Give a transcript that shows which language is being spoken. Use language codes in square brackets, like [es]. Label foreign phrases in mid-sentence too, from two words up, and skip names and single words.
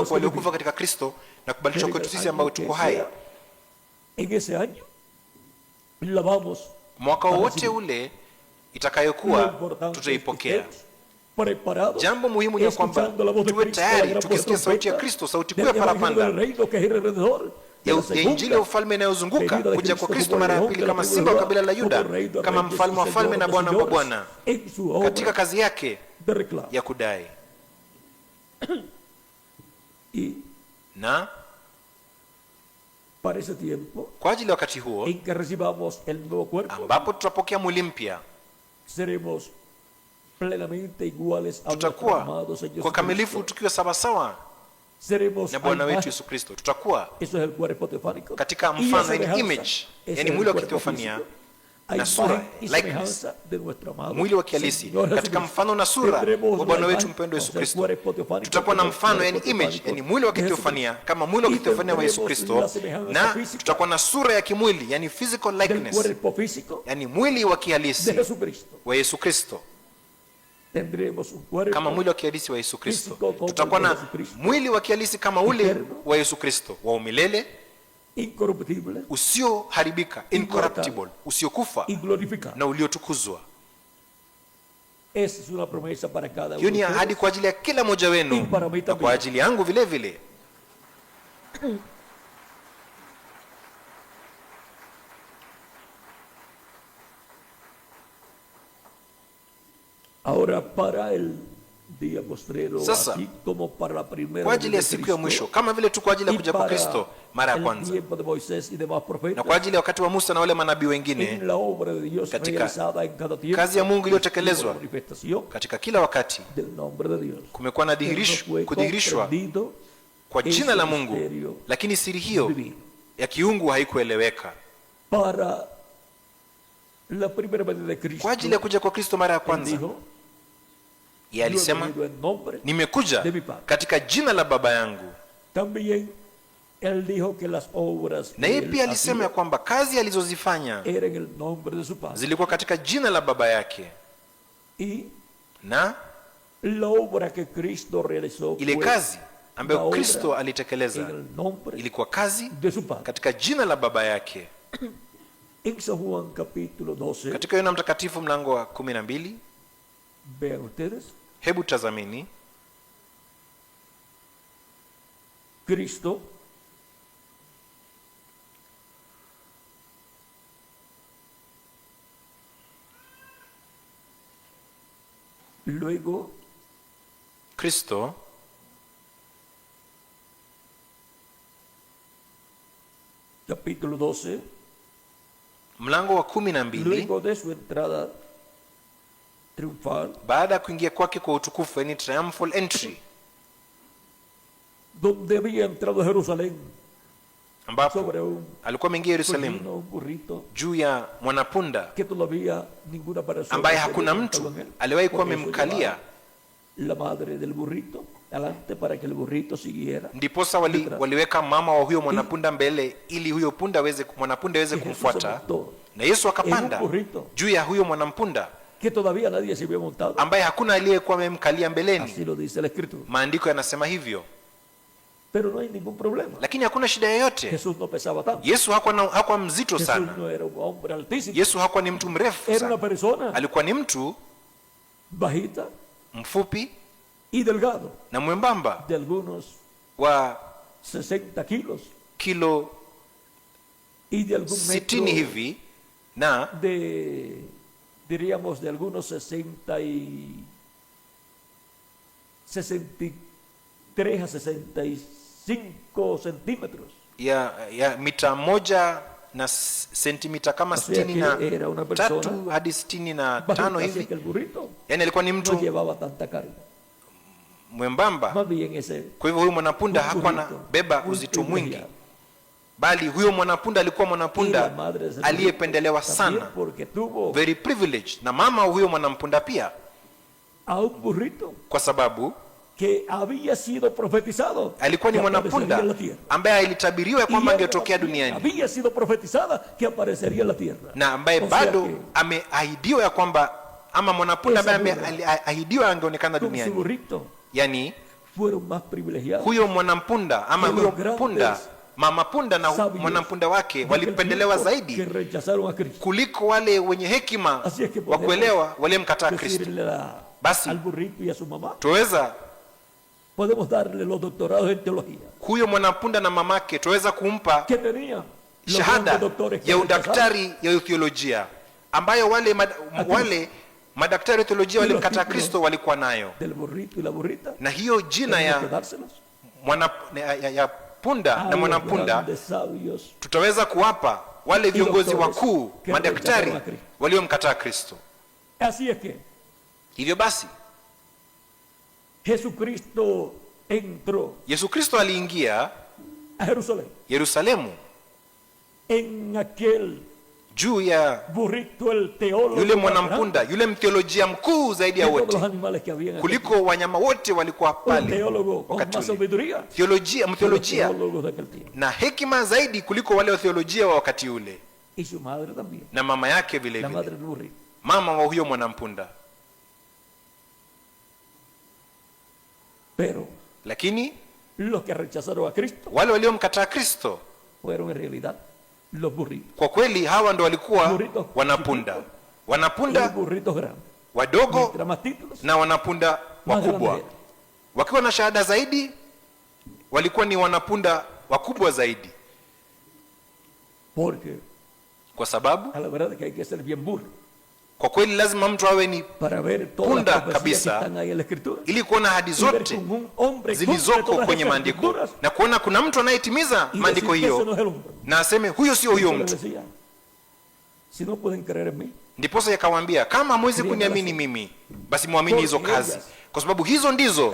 [es] los [sw] kwa [es] que [sw] waliokufa [es] vivimos. [sw] katika Kristo na kubadilishwa [es] Pero [sw] kwetu [es] en el [sw] sisi [es] año [sw] ambao [es] que [sw] tuko hai. [es] sea, en ese año la vamos [sw] Mwaka [es] a [sw] wowote [es] recibir. [sw] ule [es] Lo [sw] itakayokuwa [es] importante es que [sw] tutaipokea. [es] estemos preparados, [sw] Jambo muhimu ni kwamba [es] escuchando la voz de [sw] tuwe [es] Cristo, la [sw] tayari [es] gran [sw] tukisikia [es] voz [sw] sauti ya [es] trompeta [sw] Kristo, sauti kuu [es] del [sw] ya [es] evangelio [sw] parapanda [es] del reino que gira alrededor de la [sw] ya injili ya ufalme inayozunguka [es] venida de [sw] kuja [es] Cristo [sw] kwa Kristo [es] como [sw] mara ya [es] león [sw] pili [es] de la [sw] kama [es] tribu [sw] simba wa [es] de [sw] kabila la [es] Judá, [sw] Yuda, [es] como rey de [sw] kama [es] reyes y [sw] mfalme wa [es] señor [sw] falme na [es] de [sw] bwana wa [es] señores, [sw] bwana, [es] en su obra [sw] katika kazi yake [es] de reclamo. [sw] ya kudai. [es] Y [sw] Na [es] para ese tiempo [sw] kwa ajili ya wakati huo [es] en que recibamos el nuevo cuerpo, [sw] ambapo tutapokea mwili mpya, [es] seremos plenamente iguales a nuestro [sw] tutakuwa [es] amado Señor [sw] kwa kamilifu [es] Jesucristo. [sw] tukiwa sawasawa [es] Seremos [sw] na Bwana [es] al [sw] wetu [es] más- [sw] Yesu Kristo. Tutakuwa [es] Eso es el cuerpo teofánico. [sw] katika [es] Y [sw] mfano, [es] la [sw] yani [es] semejanza, [sw] image, [es] ese [sw] yani [es] es [sw] mwili [es] el [sw] wa [es] cuerpo [sw] kiteofania [es] físico. [sw] na [es] Hay [sw] sura, [es] imagen y [sw] likeness, [es] semejanza de nuestro amado [sw] mwili wa kihalisi [es] Señor [sw] katika [es] Jesucristo. [sw] mfano na sura [es] Tendremos [sw] wa Bwana [es] la [sw] wetu [es] imagen, [sw] mpendwa [es] o [sw] Yesu [es] sea, el [sw] Kristo. [es] cuerpo teofánico [sw] Tutakuwa na [es] como el [sw] mfano, yani [es] cuerpo [sw] image, [es] teofánico [sw] yani mwili wa [es] de [sw] kiteofania [es] Jesucristo. [sw] kama mwili wa [es] Y [sw] kiteofania wa Yesu [es] tendremos [sw] Kristo, [es] la semejanza [sw] na [es] física [sw] tutakuwa na sura ya kimwili, yani physical [es] del [sw] likeness, [es] cuerpo físico [sw] yani mwili wa [es] de [sw] kihalisi [es] Jesucristo. [sw] wa Yesu Kristo, [es] Tendremos un cuerpo [sw] kama mwili wa kihalisi wa Yesu Kristo. [es] físico como [sw] Tutakuwa [es] el de [sw] na [es] Jesucristo, [sw] mwili wa kihalisi kama ule [es] eterno, [sw] wa Yesu Kristo wa umilele [es] incorruptible, [sw] usioharibika, incorruptible, usiokufa [es] y glorificado. [sw] na uliotukuzwa. [es] Esa es una promesa para cada uno. [sw] Hiyo ni ahadi kwa ajili ya kila mmoja wenu na kwa ajili yangu vile vile. [es] Ahora para el día postrero, [sw] Sasa, [es] así como para la primera [sw] kwa ajili ya siku ya mwisho, kama vile tu kwa ajili ya kuja kwa Kristo mara ya kwanza, [es] tiempo de Moisés y demás profetas, [sw] na kwa ajili ya wakati wa Musa na wale manabii wengine, [es] en la obra de Dios [sw] katika [es] realizada en cada tiempo, [sw] kazi ya Mungu iliyotekelezwa [es] manifestación [sw] katika kila wakati, [es] del nombre de Dios, [sw] kumekuwa na [es] que no fue [sw] kudhihirishwa [es] comprendido [sw] kwa jina la [es] ese [sw] Mungu, [es] misterio [sw] lakini siri hiyo [es] divino. [sw] ya kiungu haikueleweka. [es] Para la primera venida de Cristo, [sw] Kwa ajili ya kuja kwa Kristo mara ya [es] él [sw] kwanza, [es] dijo, [sw] yeye alisema, [es] "Yo he venido en nombre [sw] nimekuja [es] de mi Padre". [sw] katika jina la Baba yangu. [es] También él dijo que las obras [sw] Na [es] que [sw] yeye [es] él [sw] pia alisema ya [es] hacía [sw] kwamba kazi alizozifanya [es] eran en el nombre de su Padre. [sw] zilikuwa katika jina la Baba yake, [es] Y [sw] na [es] la obra que Cristo realizó [sw] ile [es] fue [sw] kazi [es] la [sw] ambayo [es] obra [sw] Kristo [es] en [sw] alitekeleza [es] el nombre [sw] ilikuwa kazi [es] de su Padre. [sw] katika jina la Baba yake. [es] En San Juan capítulo 12, [sw] Katika Yohana Mtakatifu mlango wa 12, [es] vean ustedes, [sw] hebu tazameni, [es] Cristo luego [sw] Kristo [es] capítulo 12, [sw] mlango wa 12, [es] luego de su entrada triunfal, [sw] baada ya kuingia kwake kwa utukufu, yani [en] triumphal entry, [es] donde había entrado a Jerusalén [sw] ambapo [es] sobre un [sw] alikuwa ameingia Yerusalemu [es] pollino, un burrito, [sw] juu ya mwanapunda [es] que todavía ninguna persona [sw] ambaye [es] se [sw] hakuna [es] había [sw] mtu [es] montado en él, [sw] aliwahi kuwa [es] porque eso [sw] amemkalia. [es] llevaba la madre del burrito adelante para que el burrito siguiera. [sw] Ndiposa waliweka mama wa huyo mwanapunda mbele ili huyo mwanapunda aweze [es] Y Jesús se [sw] kumfuata, [es] montó [sw] na Yesu [es] en [sw] akapanda [es] un burrito [sw] juu ya huyo mwanampunda [es] que todavía nadie se había montado. [sw] ambaye hakuna aliyekuwa amemkalia mbeleni. [es] Así lo dice la Escritura. [sw] Maandiko yanasema hivyo, [es] Pero no hay ningún problema. [sw] lakini hakuna shida yoyote. [es] Jesús no pesaba tanto. [sw] Yesu hakuwa mzito [es] Jesús [sw] sana. [es] no era un hombre altísimo. [sw] Yesu hakuwa ni mtu mrefu [es] Era una [sw] sana, [es] persona [sw] alikuwa ni mtu [es] bajita [sw] mfupi [es] y delgado, [sw] na mwembamba [es] de algunos [sw] wa [es] 60 kilos [sw] kilo [es] y de algún [sw] 60 [es] metro, [sw] hivi, na [es] diríamos de algunos 63 a 65 centímetros. [sw] ya mita 1 na sentimita kama [es] O sea que era una [sw] 63 [es] persona [sw] hadi 65 [es] bajita, así [sw] hivi. [es] que el burrito [sw] Yani alikuwa ni [es] no [sw] mtu [es] llevaba tanta carga. [sw] mwembamba. [es] Más bien ese [sw] Kwa hivyo huyu mwanapunda [es] un [sw] hakuwa na [es] burrito [sw] beba [es] muy [sw] uzito mwingi, [es] privilegiado. [sw] bali huyo mwanapunda alikuwa [es] Y la [sw] mwanapunda [es] madre de ese [sw] aliyependelewa [es] burrito también, [sw] sana, [es] porque tuvo [en] very privileged, [sw] na mama wa huyo mwanampunda pia, [es] a un burrito [sw] kwa sababu [es] que había sido profetizado [sw] alikuwa ni [es] que [sw] mwanapunda [es] aparecería en la tierra. [sw] ambaye ilitabiriwa [es] Y [sw] kwamba [es] ella [sw] angetokea [es] también [sw] duniani, [es] había sido profetizada que aparecería en la tierra. [sw] na ambaye [es] O sea [sw] bado [es] que [sw] ameahidiwa ya kwamba, ama mwanapunda [es] Esa [sw] ambaye [es] burra, [sw] ameahidiwa angeonekana [es] con su [sw] duniani, [es] burrito [sw] yani [es] fueron más privilegiados [sw] huyo mwanampunda ama [es] que los [sw] huyo [es] grandes [sw] punda, mama punda na [es] sabios [sw] mwanampunda wake [es] de aquel [sw] walipendelewa [es] tiempo que [sw] zaidi [es] rechazaron a Cristo. [sw] kuliko wale wenye hekima [es] Así es que [sw] wa [es] podemos [sw] kuelewa waliomkataa Kristo. [es] Decirle [sw] Basi [es] al burrito y a su mamá, [sw] tuweza [es] podemos darle los doctorados en teología [sw] huyo mwanampunda na mamake tuweza kumpa [es] que tenían los [sw] shahada [es] grandes doctores que [sw] ya [es] rechazaron. [sw] udaktari ya theolojia ambayo wale madaktari wa theolojia walimkataa Kristo walikuwa nayo, [es] Del burrito y la burrita, [sw] na hiyo jina [es] tenemos que [sw] ya [es] dárselos [sw] ya punda [es] a [sw] na [es] los [sw] mwanampunda [es] grandes sabios [sw] tutaweza kuwapa wale viongozi [es] doctores [sw] wakuu [es] que [sw] madaktari [es] rechazaron a Cristo. [sw] waliomkataa Kristo. [es] Así es que [sw] Hivyo basi [es] Jesucristo entró [sw] Yesu Kristo aliingia [es] a Jerusalén [sw] Yerusalemu [es] en aquel [sw] juu ya [es] burrito, el teólogo [sw] yule [es] más [sw] mwanampunda, yule mteolojia mkuu zaidi ya [es] grande de todos los [sw] wote, [es] animales que había en aquel [sw] kuliko wanyama wote walikuwa [es] tiempo. Un [sw] pale [es] teólogo con [sw] wakati [es] más [sw] ule. [es] sabiduría [sw] Theolojia, [es] que los [sw] mteolojia [es] teólogos de aquel tiempo. [sw] na hekima zaidi kuliko wale wa theolojia wa wakati ule, [es] Y su madre también, [sw] na mama yake vile [es] la [sw] vile, [es] madre del burrito. [sw] mama wa huyo mwanampunda. [es] Pero [sw] Lakini [es] los que rechazaron a Cristo [sw] wale waliomkataa Kristo [es] fueron en realidad los burritos. [sw] Kwa kweli hawa ndo walikuwa [es] Burritos [sw] wanapunda, [es] chiquitos y [sw] wanapunda [es] los burritos grandes. [sw] wadogo [es] Mientras más títulos, [sw] na wanapunda [es] más [sw] wakubwa. [es] grande era. [sw] Wakiwa na shahada zaidi walikuwa ni wanapunda wakubwa zaidi, [es] Porque [sw] kwa sababu [es] a la verdad es que hay que ser bien burro [sw] kwa kweli lazima mtu awe ni [es] para ver todas [sw] Punda [es] las profecías [sw] kabisa, [es] que están ahí en la escritura. [sw] ili kuona hadi [es] Y ver [sw] zote [es] como un hombre cumple [sw] zilizoko [es] todas [sw] kwenye [es] esas [sw] maandiko [es] escrituras [sw] na kuona kuna mtu anayetimiza [es] y [sw] maandiko [es] decir que ese no [sw] hiyo [es] es el hombre. [sw] na aseme huyo sio huyo [es] Eso les [sw] mtu. [es] decía, si no pueden creer en mí, [sw] Ndiposa yakawaambia kama hamwezi kuniamini mimi, basi muamini hizo kazi, kwa sababu hizo ndizo